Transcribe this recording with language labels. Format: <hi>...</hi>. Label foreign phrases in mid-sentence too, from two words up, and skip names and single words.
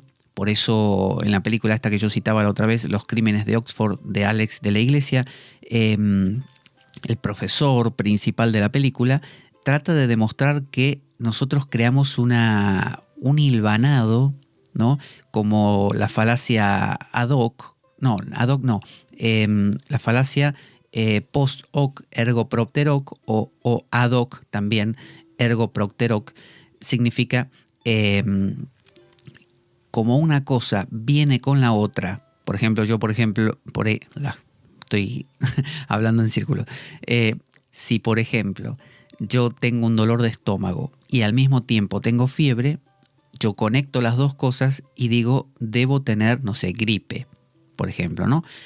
<es>Por eso en la película esta que yo citaba la otra vez, Los crímenes de Oxford, de Alex de la Iglesia, el profesor principal de la película trata de demostrar que nosotros creamos un hilvanado, ¿no? Como la falacia</es> <la>ad hoc,</la> <es>la falacia</es> <la>post hoc ergo propter hoc o ad hoc también ergo propter hoc,</la> <es>significa como una cosa viene con la otra, estoy hablando en círculo. Si, por ejemplo, yo tengo un dolor de estómago y al mismo tiempo tengo fiebre, yo conecto las dos cosas y digo, debo tener, no sé, gripe, por ejemplo, ¿no?</es>